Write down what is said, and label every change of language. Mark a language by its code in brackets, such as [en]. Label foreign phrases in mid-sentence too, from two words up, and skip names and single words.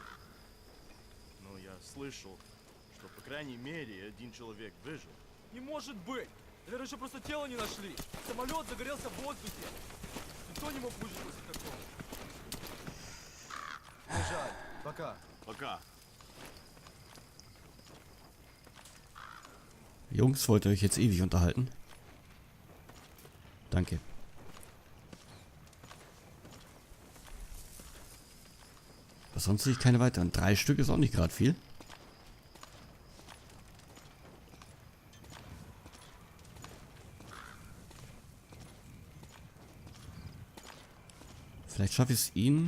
[ru] Но я слышал, что по крайней мере один человек выжил. Не может быть! Наверное, еще просто тело не нашли. Самолет загорелся в воздухе. Никто не мог выжить после такого. Мне жаль. Пока. Пока. [de] Jungs, wollt ihr euch jetzt ewig unterhalten? Danke. Aber sonst sehe ich keine weiteren. 3 Stück ist auch nicht gerade viel. Vielleicht schaffe ich es ihn.